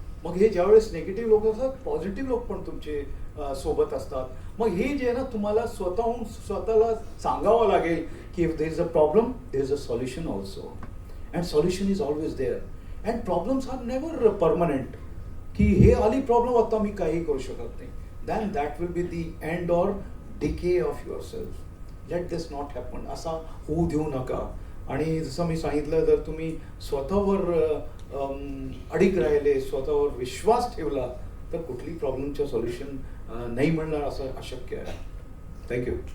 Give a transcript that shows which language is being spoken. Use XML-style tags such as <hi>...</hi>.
<mr>मग हे ज्यावेळेस निगेटिव्ह लोक असतात, पॉझिटिव्ह लोक पण तुमचे सोबत असतात. मग हे जे आहे ना, तुम्हाला स्वतःहून स्वतःला सांगावं लागेल की</mr> <en>If there is a problem there is a solution also, and solution is always there. And problems are never permanent</en> <mr>की हे आली प्रॉब्लेम आता मी काही करू शकत नाही.</mr> <en>Then that will be the end or decay of yourself. Let this not happen.</en> <mr>असा होऊ देऊ नका. आणि जसं मी सांगितलं, जर तुम्ही स्वतःवर अडीक राहिले, स्वतःवर विश्वास ठेवला, तर कुठली प्रॉब्लेमचं सोल्युशन नाही मिळणार असं अशक्य आहे. थँक्यू.</mr>